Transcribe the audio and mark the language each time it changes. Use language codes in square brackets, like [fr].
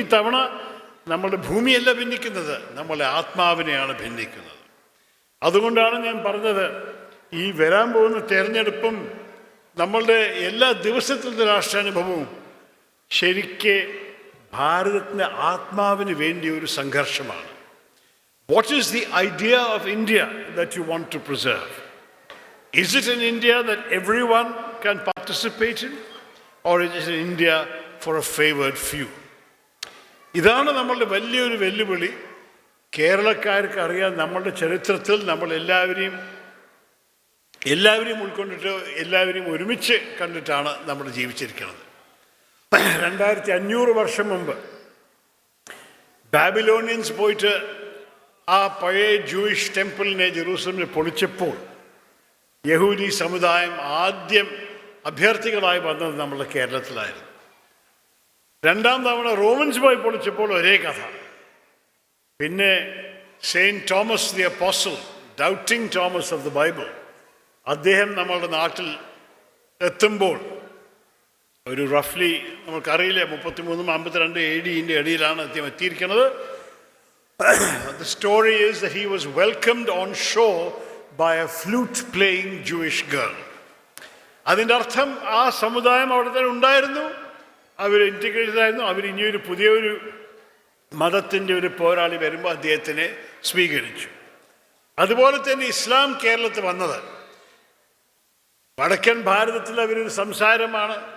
[ml] ഈ തവണ നമ്മുടെ ഭൂമിയല്ല ഭിന്നിക്കുന്നത്, നമ്മളെ ആത്മാവിനെയാണ് ഭിന്നിക്കുന്നത്. അതുകൊണ്ടാണ് ഞാൻ പറഞ്ഞത്, ഈ വരാൻ പോകുന്ന തെരഞ്ഞെടുപ്പും നമ്മളുടെ എല്ലാ ദിവസത്തിലത്തെ രാഷ്ട്രാനുഭവവും ശരിക്ക് ഭാരതത്തിൻ്റെ ആത്മാവിന് വേണ്ടിയ ഒരു സംഘർഷമാണ്. [en] What is the idea of India that you want to preserve? Is it an India that everyone can participate in? Or is it an India for a favored few? [ml] ഇതാണ് നമ്മളുടെ വലിയൊരു വെല്ലുവിളി. കേരളക്കാർക്ക് അറിയാം, നമ്മളുടെ ചരിത്രത്തിൽ നമ്മൾ എല്ലാവരെയും ഉൾക്കൊണ്ടിട്ട് എല്ലാവരെയും ഒരുമിച്ച് കണ്ടിട്ടാണ് നമ്മൾ ജീവിച്ചിരിക്കുന്നത്. 2500 വർഷം മുമ്പ് ബാബിലോണിയൻസ് പോയിട്ട് ആ പഴയ ജൂയിഷ് ടെമ്പിളിനെ ജെറൂസലമിൽ പൊളിച്ചപ്പോൾ യഹൂദി സമുദായം ആദ്യം അഭ്യർത്ഥികളായി വന്നത് നമ്മുടെ കേരളത്തിലായിരുന്നു. 2ാം തവണ റോമൻസ് പോയി പൊളിച്ചപ്പോൾ ഒരേ കഥ. പിന്നെ saint Thomas the apostle, doubting Thomas of the Bible, അദ്ദേഹം നമ്മളുടെ നാട്ടിൽ എത്തുമ്പോൾ ഒരു റഫ്ലി നമുക്കറിയില്ല 33-52 AD ഇടയിലാണ് അദ്ദേഹം എത്തിയിരിക്കുന്നത്. [en] The story is that he was welcomed on shore by a flute-playing Jewish girl. [ml] അതിൻ്റെ അർത്ഥം ആ സമുദായം അവിടെ തന്നെ ഉണ്ടായിരുന്നു, അവർ ഇൻറ്റിഗ്രേറ്റഡ് ആയിരുന്നു. അവർ ഇനിയൊരു പുതിയൊരു മതത്തിൻ്റെ ഒരു പോരാളി വരുമ്പോൾ അദ്ദേഹത്തിനെ സ്വീകരിച്ചു. അതുപോലെ തന്നെ ഇസ്ലാം കേരളത്തിൽ വന്നത് വടക്കൻ ഭാരതത്തിൽ അവരൊരു സംസാരമാണ്.